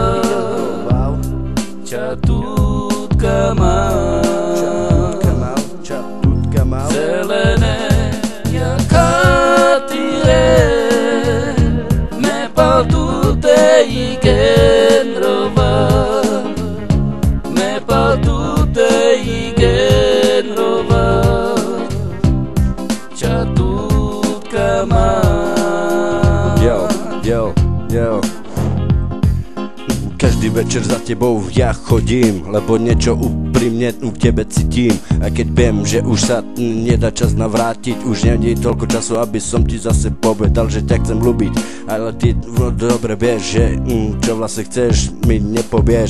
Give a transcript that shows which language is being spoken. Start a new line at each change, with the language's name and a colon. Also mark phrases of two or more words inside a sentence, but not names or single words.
Romany: Čatut Kamal
Slovak: Zelené jak
Romany: hatire Me paltu te igenrova Me paltu te igenrova Čatut Kamal.
Slovak: Yo Každý večer za tebou ja chodím, lebo niečo úprimne v tebe cítim. Aj keď viem, že už sa nedá čas navrátiť, už nie je toľko času, aby som ti zase povedal, že ťa chcem ľúbiť. Ale ty dobre vieš, že čo vlastne chceš, mi nepovieš.